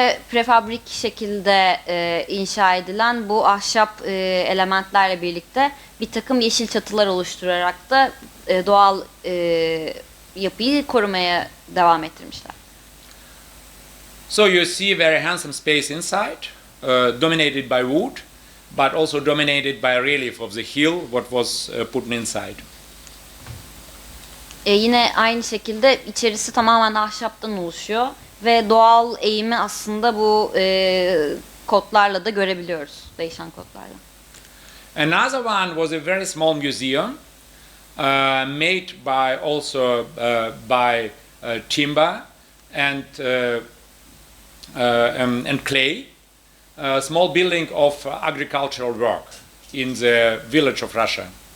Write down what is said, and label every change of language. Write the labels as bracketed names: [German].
[Turkish] Prefabrik şekilde inşa edilen bu ahşap elementlerle birlikte bir takım yeşil çatılar oluşturarak da doğal yapıyı korumaya devam ettirmişler. [English] So you see very handsome space inside, dominated by wood, but also dominated by relief of the hill, what was put inside. [Turkish] Yine aynı şekilde içerisi tamamen ahşaptan oluşuyor ve doğal eğimi aslında bu kodlarla da görebiliyoruz. Değişen kodlarla. [English] Another one was a very small museum made by also by timber and clay. A small building of agricultural work in the village of Russia.